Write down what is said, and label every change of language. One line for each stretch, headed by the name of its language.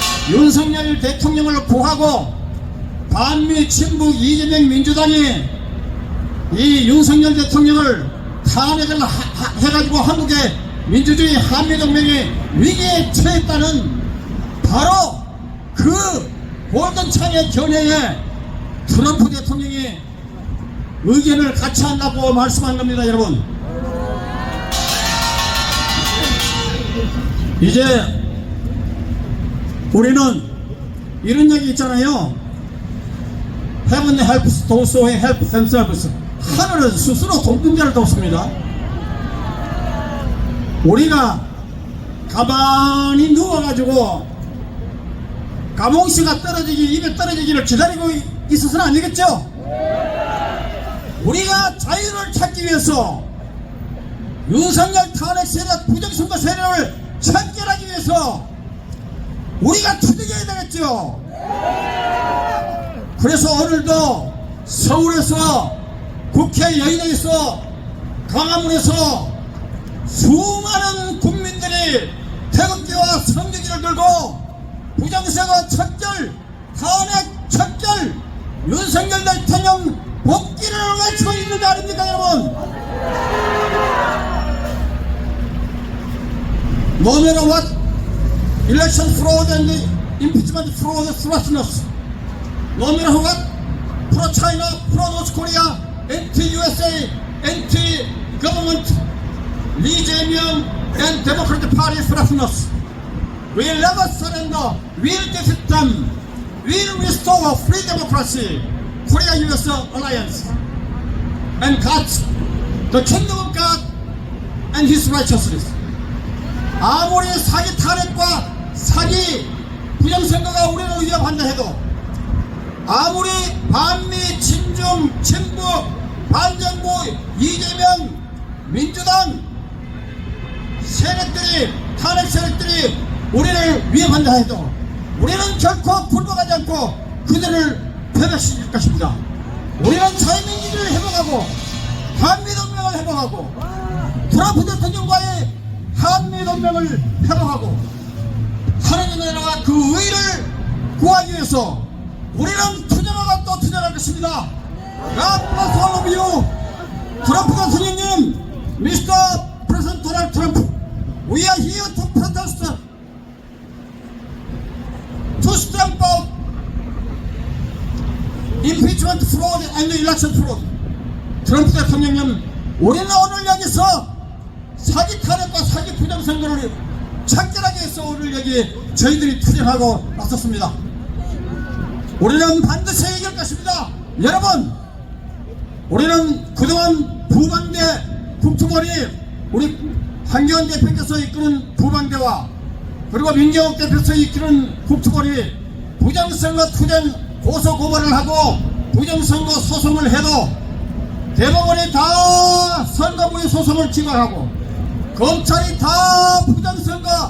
Korean: 윤석열 대통령을 구하고 반미 친북 이재명 민주당이 이 윤석열 대통령을 탄핵을 해가지고 한국의 민주주의 한미동맹이 위기에 처했다는 바로 그 골든창의 견해에 트럼프 대통령이 의견을 같이 한다고 말씀한 겁니다, 여러분. 이제 우리는 이런 얘기 있잖아요.
English: Heaven helps those who help themselves.
Korean: 하늘은 스스로 돕는 자를 돕습니다. 우리가 가만히 누워가지고 가몽씨가 입에 떨어지기를 기다리고 있어서는 안 되겠죠? 우리가 자유를 찾기 위해서 윤석열 탄핵 세력, 부정선거 세력을 참결하기 위해서 우리가 투쟁해야 되겠죠? 그래서 오늘도 서울에서 국회의원에서 광화문에서 수많은 국민들이 태극기와 성조기를 들고 부정선거 척결, 탄핵 척결, 윤석열 대통령 복귀를 외치고 있는 거 아닙니까, 여러분?
English: No matter what, election fraud and impeachment fraud threaten us. No matter what, pro-China, pro-North Korea, anti-USA, anti-government, Lee Jae-myung and Democratic Party threaten us. We'll never surrender. We'll defeat them. We'll restore free democracy, Korea-US alliance, and God's, the kingdom of God and His righteousness.
Korean: 아무리 사기 탄핵과 사기 부정선거가 우리를 위협한다 해도, 아무리 반미 친중 친북 반정부 이재명 민주당 세력들이, 탄핵 세력들이 우리를 위협한다 해도 우리는 결코 굴복하지 않고 그들을 패배시킬 것입니다. 우리는 자유민주주의를 회복하고 한미동맹을 회복하고 트럼프 대통령과의 한미동맹을 회복하고 하나님의 나라와 그 의를 구하기 위해서 우리는 투쟁하고 또 투쟁할 것입니다.
English: God bless all of you.
Korean: 트럼프 대통령님,
English: Mr. President Donald Trump, we are here to protest, to stamp out impeachment fraud and election fraud.
Korean: 트럼프 대통령님, 우리는 오늘 여기서 사기 탄핵과 사기 부정선거를 척결하기 위해서 오늘 여기 저희들이 투쟁하고 나섰습니다. 우리는 반드시 이길 것입니다. 여러분, 우리는 그동안 부방대 국투머리, 우리 한기원 대표께서 이끄는 부방대와 그리고 민경욱 대표께서 이끄는 국투머리 부정선거 투쟁 고소고발을 하고 부정선거 소송을 해도 대법원이 다 선거무효 소송을 기각하고 검찰이 다 부정선거